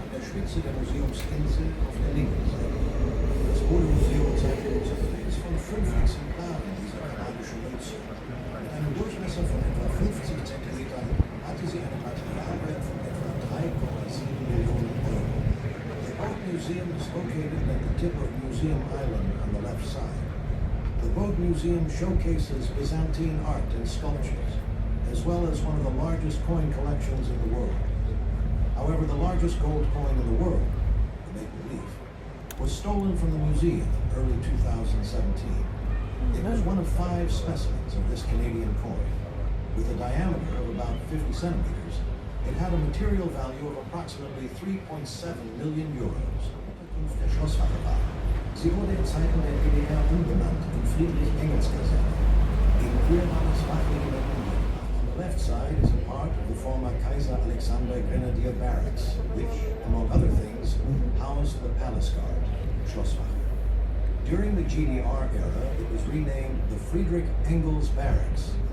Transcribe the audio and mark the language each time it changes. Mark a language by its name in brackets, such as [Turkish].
[German] Spitze der Museumsinsel auf der linken Seite. Das Bodemuseum zeigt Interface von 5 Exemplaren dieser kanadischen Münze. Mit einem Durchmesser von etwa 50 cm hatte sie einen Materialwert von etwa 3,7 Millionen Euro. [English] The boat museum is located at the tip of Museum Island on the left side. The boat museum showcases Byzantine art and sculptures, as well as one of the largest coin collections in the world. However, the largest gold coin in the world, the make-believe, was stolen from the museum in early 2017. It was one of 5 specimens of this Canadian coin. With a diameter of about 50 centimeters, it had a material value of approximately 3.7 million euros. [German] Der Schlosswache war. Sie wurde in Zeiten der DDR umbenannt in Friedrich-Engels-Kaserne. Gegenüber war das Wachregiment. [English] Left side is a part of the former Kaiser Alexander Grenadier Barracks, which, among other things, housed the palace guard, Schlosswache. During the GDR era, it was renamed the Friedrich Engels Barracks.